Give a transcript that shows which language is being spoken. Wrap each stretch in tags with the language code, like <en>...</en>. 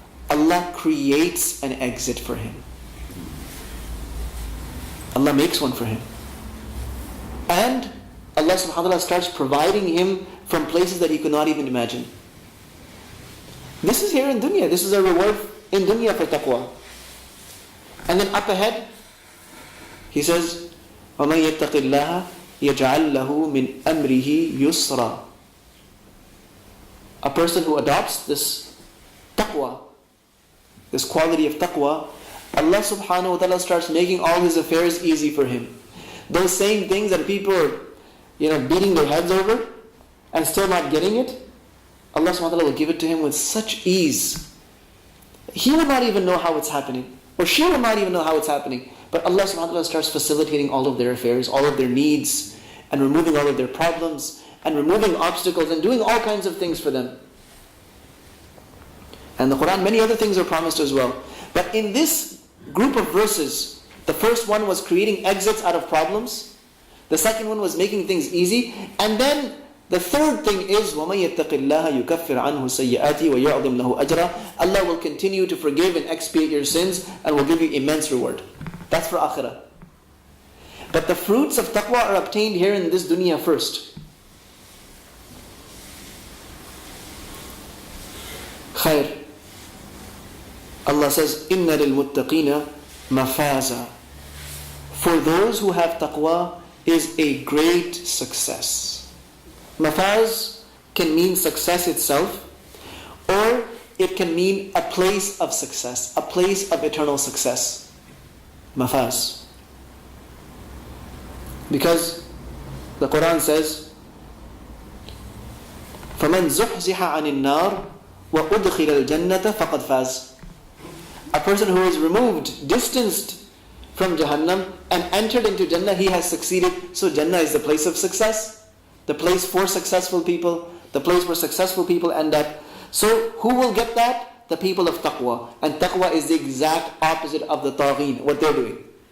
<en>Allah creates an exit for him. Allah makes one for him. And Allah subhanahu wa ta'ala starts providing him from places that he could not even imagine. This is here in dunya. This is a reward in dunya for taqwa. And then up ahead, he says,</en> <ar>وَمَنْ يَتَّقِ اللَّهَ يَجْعَلْ لَهُ مِنْ أَمْرِهِ يُسْرًا.</ar> <en>A person who adopts this taqwa, this quality of taqwa, Allah subhanahu wa ta'ala starts making all his affairs easy for him. Those same things that people are beating their heads over and still not getting it, Allah subhanahu wa ta'ala will give it to him with such ease. He will not even know how it's happening, or she will not even know how it's happening. But Allah subhanahu wa ta'ala starts facilitating all of their affairs, all of their needs, and removing all of their problems, and removing obstacles, and doing all kinds of things for them. And the Qur'an, many other things are promised as well. But in this group of verses, the first one was creating exits out of problems. The second one was making things easy. And then the third thing is,</en> <ar>وَمَنْ يَتَّقِ اللَّهَ يُكَفِّرْ عَنْهُ سَيِّئَاتِهِ وَيَعْظِمْ لَهُ أَجْرًا.</ar> <en>Allah will continue to forgive and expiate your sins and will give you immense reward. That's for akhirah. But the fruits of taqwa are obtained here in this dunya first. Khair. Allah says,</en> <ar>إِنَّ لِلْمُتَّقِينَ مَفَازًا.</ar> <en>For those who have taqwa is a great success. Mafaz can mean success itself, or it can mean a place of success, a place of eternal success. Mafaz. Because the Qur'an says,</en> <ar>فَمَنْ زُحْزِحَ عَنِ النَّارِ وَأُدْخِلَ الْجَنَّةَ فَقَدْ فَازَ.</ar> <en>A person who is removed, distanced from Jahannam and entered into Jannah, he has succeeded. So Jannah is the place of success, the place for successful people, the place where successful people end up. So who will get that? The people of taqwa. And taqwa is the exact opposite of the taghin, what they're doing.</en>